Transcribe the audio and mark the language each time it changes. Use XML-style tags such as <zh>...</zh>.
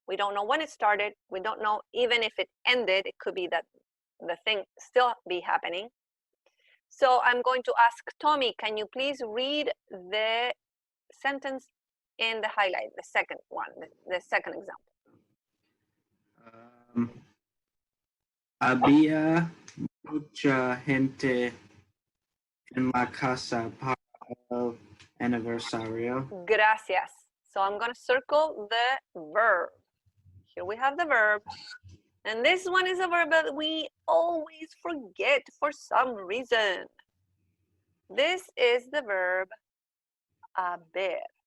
<en>We don't know when it started. We don't know even if it ended. It could be that the thing still be happening. So I'm going to ask Tommy, can you please read the sentence in the highlight, the second one, the second example.</en> <es>Había mucha gente en la casa para el aniversario. Gracias.</es> <en>So I'm going to circle the verb. Here we have the verb. And this one is a verb that we always forget for some reason. This is the verb haber.</en>